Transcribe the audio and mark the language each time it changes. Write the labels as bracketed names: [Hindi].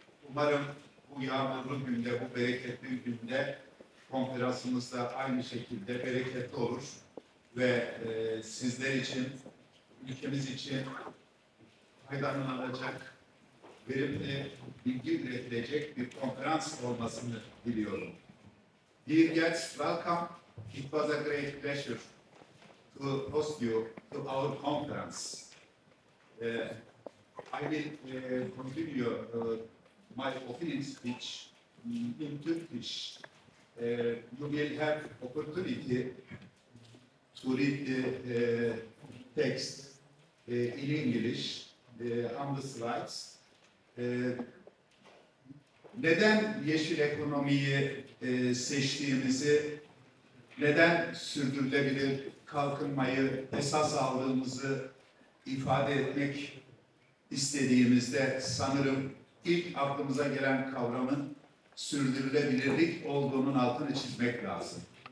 [Turkish] Umarım bu yağmurlu günde, bu bereketli günde konferansımız da aynı şekilde bereketli olur ve sizler için, ülkemiz için faydalanılacak, verimli bilgi üretilecek bir konferans olmasını diliyorum. [English] Dear guests, welcome. It was a great pleasure to host you to our conference. I will continue my opening speech in Turkish. You will have opportunity to read the text in English on the slides. [Turkish] Neden yeşil ekonomiyi seçtiğimizi, neden sürdürülebilir kalkınmayı esas aldığımızı ifade etmek istediğimizde sanırım ilk aklımıza gelen kavramın sürdürülebilirlik olduğunun altını çizmek lazım.